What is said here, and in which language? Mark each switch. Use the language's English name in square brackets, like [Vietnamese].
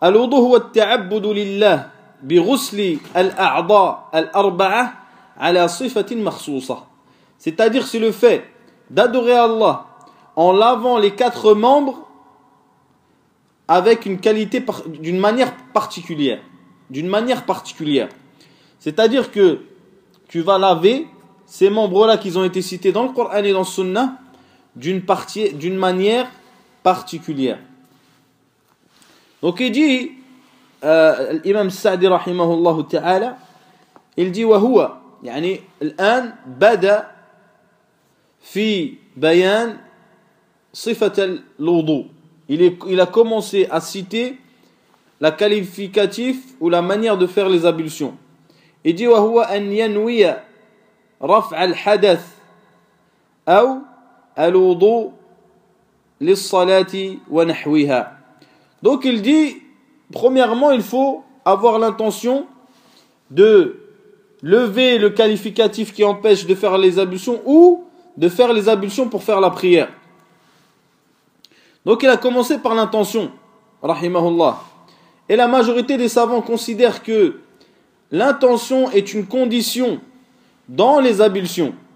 [Arabic] Al-wudu huwa at-ta'abbud lillah بغسل الأعضاء الأربعة على صفة مخصوصة. [French] C'est-à-dire c'est le fait d'adorer Allah en lavant les quatre membres avec une qualité d'une manière particulière. D'une manière particulière. C'est-à-dire que tu vas laver ces membres-là qui ont été cités dans le Coran et dans le Sunna d'une manière particulière. Donc il dit [Arabic] الإمام السعدي رحمه الله تعالى الجي وهو يعني الآن بدأ في بيان صفة الوضوء [French] il a commencé à citer la qualificatif ou la manière de faire les ablutions. Il dit [Arabic] وهو أن ينوي رفع الحدث أو الوضوء للصلاة ونحوها. [French] Donc il dit premièrement, il faut avoir l'intention de lever le qualificatif qui empêche de faire les ablutions ou de faire les ablutions pour faire la prière. Donc, il a commencé par l'intention, rahimahullah. Et la majorité des savants considèrent que l'intention est une condition dans les ablutions.